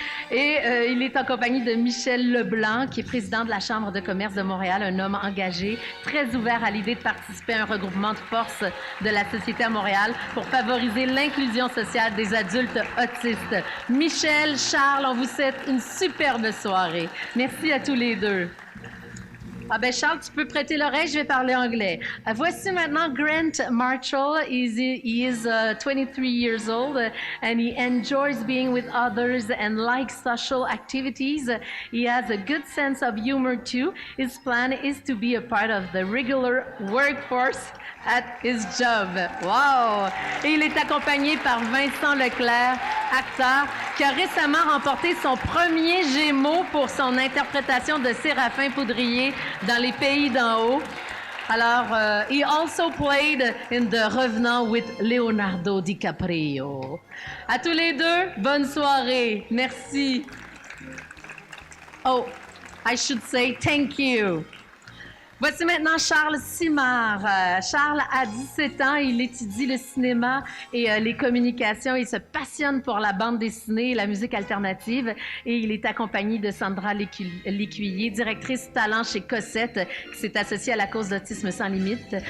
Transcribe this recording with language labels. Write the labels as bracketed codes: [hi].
[fr] Et il est en compagnie de Michel Leblanc, qui est président de la Chambre de commerce de Montréal, un homme engagé, très ouvert à l'idée de participer à un regroupement de forces de la société à Montréal pour favoriser l'inclusion sociale des adultes autistes. Michel, Charles, on vous souhaite une superbe soirée. Merci à tous les deux. Ah ben Charles, tu peux prêter l'oreille, je vais parler anglais. Voici maintenant Grant Marshall. [en] He is 23 years old and he enjoys being with others and likes social activities. He has a good sense of humor too. His plan is to be a part of the regular workforce at his job. Wow! [fr] Et il est accompagné par Vincent Leclerc, acteur, qui a récemment remporté son premier Gémeaux pour son interprétation de Séraphin Poudrier dans Les Pays d'en haut. [en] Alors, he also played in The Revenant with Leonardo DiCaprio. [fr] À tous les deux, bonne soirée. Merci. [en] Oh, I should say thank you. [fr] Voici maintenant Charles Simard. Charles a 17 ans, il étudie le cinéma et les communications. Il se passionne pour la bande dessinée et la musique alternative. Et il est accompagné de Sandra Lécuyer, directrice talent chez Cossette, qui s'est associée à la cause d'Autisme sans limite.